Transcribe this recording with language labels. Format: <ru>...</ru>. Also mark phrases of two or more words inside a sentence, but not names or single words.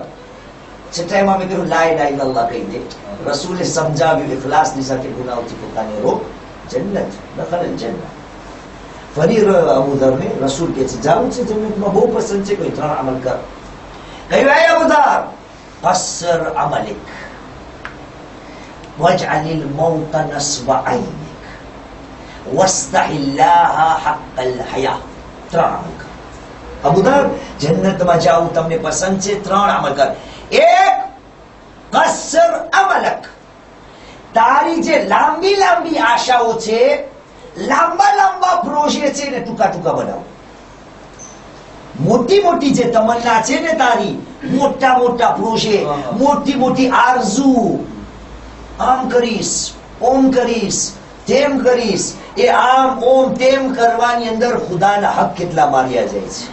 <gu>છઠ્ઠા ઇમામે કહ્યું</gu> <ar>لا إله إلا الله</ar> <gu>કહી દે. રસૂલે સમજાવ્યું ઇખલાસની સાથે ગુનાહોથી પોતાને રોક, જન્નત દખલ જન્નત. ફરી અબુ ધરને રસૂલ કહે છે જાવું છે જન્નતમાં, બહુ પસંદ છે, કોઈ 3 અમલ કર. કહ્યું હે અબુ ધર,</gu> <ar>قصر عملك واجعل الموت نصب عينك واستحي الله حق الحياة.</ar> <gu>3 عمل કર. અબુ દર, જન્નતમાં જાવું તમને પસંદ છે? 3 અમલ કર. એક,</gu> <ar>قصر أملك,</ar> <gu>તારી જે લાંબી લાંબી આશાઓ છે, લાંબા લાંબા પ્રોજેક્ટ છે ને ટૂંકા ટૂંકા બનાવો. મોટી મોટી જે તમન્ના છે ને તારી, મોટા મોટા પ્રોજેક્ટ, મોટી મોટી આરઝુ, આમ કરીશ, ઓમ કરીશ, તેમ કરીશ, એ આમ ઓમ તેમ કરવાની અંદર ખુદાના હક કેટલા માર્યા જાય છે.</gu>